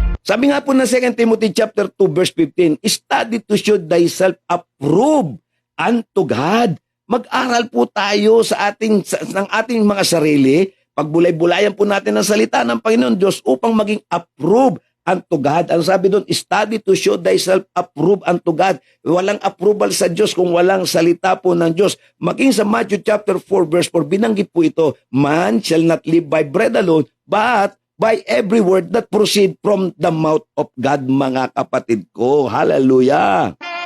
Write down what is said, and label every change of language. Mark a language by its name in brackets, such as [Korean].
[Filipino] Sabi nga po ng [English] 2 Timothy chapter 2 verse 15, study to show thyself approved unto God. [Filipino] Mag-aral po tayo ng ating mga sarili, pagbulay-bulayan po natin ang salita ng Panginoon Diyos upang maging [English] approved unto God. [Filipino] Ang sabi doon, [English] study to show thyself approved unto God. [Filipino] Walang approval sa Diyos kung walang salita po ng Diyos. Maging sa [English] Matthew chapter 4 verse 4, [Filipino] binanggit po ito, [English] man shall not live by bread alone, but by every word that proceed from the mouth of God, [Filipino] mga kapatid ko. [English] Hallelujah!